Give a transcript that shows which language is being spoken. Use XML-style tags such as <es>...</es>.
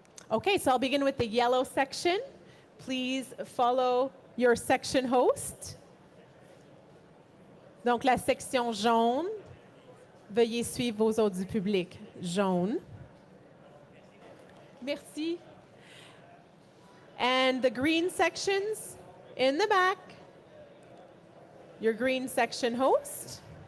<en>Okay, so I'll begin with the yellow section. Please follow your section host.</en> <fr>Donc la section jaune. Veuillez suivre vos hôtes du public jaune. Merci.</fr> <en>And the green sections in the back. Your green section host.</en>